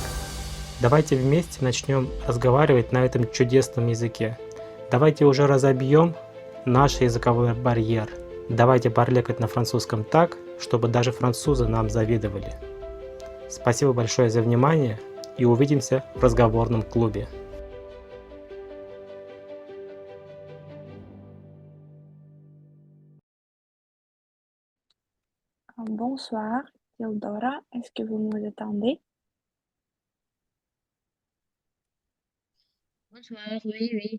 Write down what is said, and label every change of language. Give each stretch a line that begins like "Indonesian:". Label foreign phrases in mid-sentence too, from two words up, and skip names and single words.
Russian: Давайте вместе начнем разговаривать на этом чудесном языке. Давайте уже разобьем наш языковой барьер. Давайте парлекать на французском так, чтобы даже французы нам завидовали. Спасибо большое за внимание и увидимся в разговорном клубе.
French: Bonsoir, Theodora. Est-ce que vous nous attendez? Bonsoir, oui, oui.